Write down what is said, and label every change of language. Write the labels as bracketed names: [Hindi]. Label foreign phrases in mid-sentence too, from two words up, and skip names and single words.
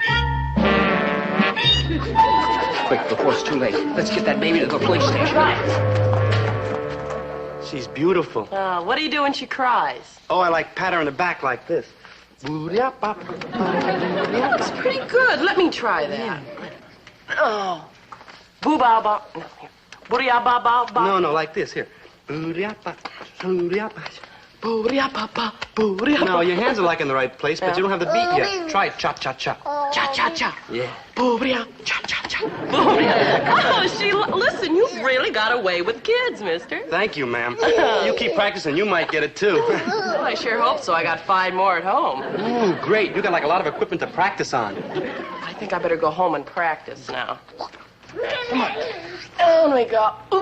[English] Quick, before it's too late. Let's get that baby to the police station. Right. She's beautiful. What do you do when she cries? Oh, I like pat her on the back like this. It's pretty good. Let me try that. Oh. Boo-ba-ba. No, here. Boo-ya-ba-ba-ba. No, like this. Here. No, your hands are like in the right place, but you don't have the beat yet. Try cha-cha-cha. Cha-cha-cha. Yeah. Boo-ya. Cha-cha-cha. Oh, listen, you've really got away with kids, mister. Thank you, ma'am. You keep practicing, you might get it, too. Well, I sure hope so. I got 5 more at home. Ooh, great. You got like a lot of equipment to practice on. I think I better go home and practice now. Come on. On we go. Oop.